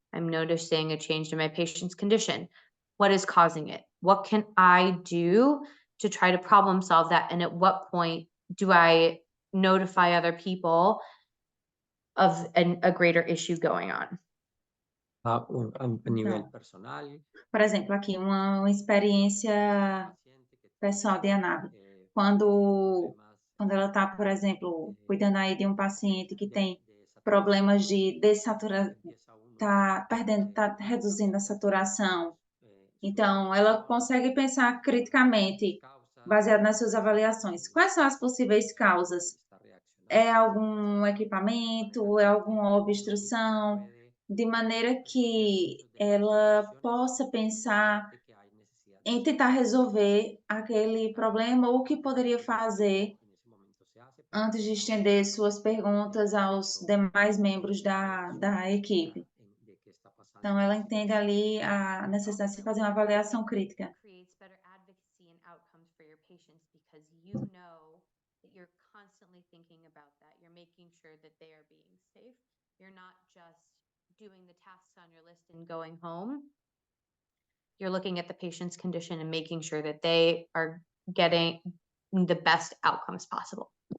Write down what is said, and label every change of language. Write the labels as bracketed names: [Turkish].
[English] I'm noticing a change in my patient's condition. What is causing it? What can I do to try to problem solve that? And at what point do I notify other people of a greater issue going on? [Portuguese] a nível Então, [English] personal. [Portuguese] por exemplo, aqui uma experiência pessoal de Anabe. Quando ela está, por exemplo, cuidando aí de um paciente que tem problemas de dessaturação, está reduzindo a saturação. Então, ela consegue pensar criticamente, baseado nas suas avaliações. Quais são as possíveis causas? É algum equipamento? É alguma obstrução? de maneira que ela possa pensar em tentar resolver aquele problema ou o que poderia fazer antes de estender suas perguntas aos demais membros da equipe. Então, ela entende ali a necessidade de fazer uma avaliação crítica. [English] Creates better advocacy and outcomes for your patients because you know that you're constantly thinking about that. You're making sure that they are being safe. You're not just doing the tasks on your list and going home. You're looking at the patient's condition and making sure that they are getting the best outcomes possible.